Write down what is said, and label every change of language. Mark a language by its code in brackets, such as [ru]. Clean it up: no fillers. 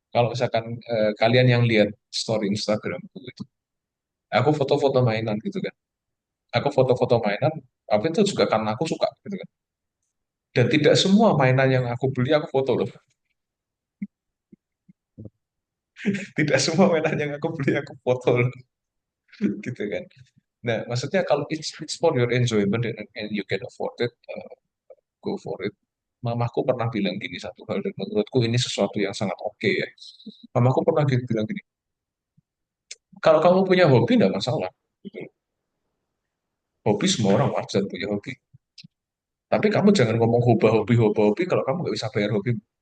[id] Kalau misalkan kalian yang lihat story Instagram gitu, aku foto-foto mainan gitu kan. Aku foto-foto mainan, tapi itu juga karena aku suka gitu kan. Dan tidak semua mainan yang aku beli aku foto loh. Tidak semua mainan yang aku beli aku foto loh, gitu kan. Nah, maksudnya kalau [en] it's for your enjoyment and you can afford it, go for it. [id] Mamaku pernah bilang gini satu hal dan menurutku ini sesuatu yang sangat oke ya. Mamaku pernah bilang gini, kalau kamu punya hobi tidak masalah. Gitu. Hobi semua orang wajar punya hobi. Tapi kamu jangan ngomong hobi kalau kamu nggak bisa bayar hobi.